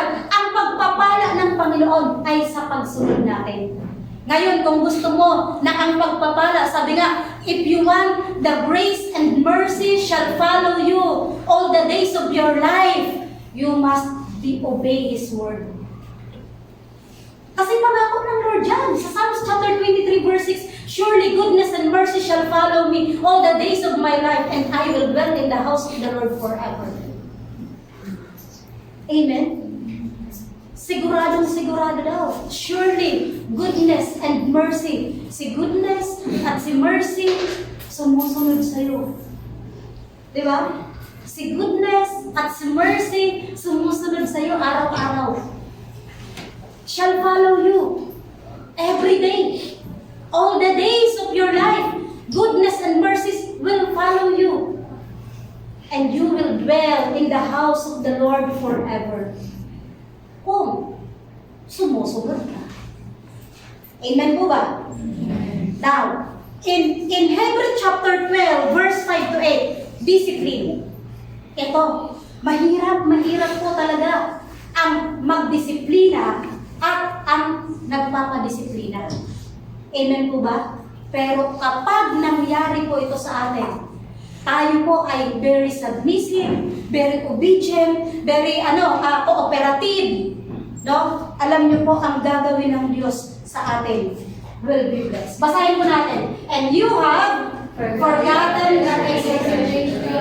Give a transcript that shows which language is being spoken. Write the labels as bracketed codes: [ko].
[tl] Ang pagpapala ng Panginoon ay sa pagsunod natin. Ngayon, kung gusto mo na ang pagpapala, sabi nga, [en] if you want, the grace and mercy shall follow you all the days of your life. You must obey His word. [tl] Kasi pangako ng Lord yan. [en] Sa Psalms chapter 23 verse 6, surely goodness and mercy shall follow me all the days of my life, and I will dwell in the house of the Lord forever. [tl] Amen? Siguradong sigurado daw. [en] Surely goodness and mercy. [tl] Si goodness at si mercy sumusunod sa'yo. Di ba? Si goodness at si mercy sumusunod sa'yo araw-araw. [en] Shall follow you every day. All the days of your life, goodness and mercy will follow you. And you will dwell in the house of the Lord forever. [tl] Kung sumusunod ka. Amen po ba? [en] Now, in Hebrews chapter 12, verse 5 to 8, discipline. [tl] Ito, mahirap po talaga ang magdisiplina at ang nagpapadisiplina. Amen po ba? Pero kapag nangyari po ito sa atin, tayo po ay [en] very submissive, very obedient, very cooperative. [tl] No? Alam niyo po ang gagawin ng Diyos sa atin [en] will be blessed. [tl] Basahin po natin. [en] And you have forgotten that exhortation.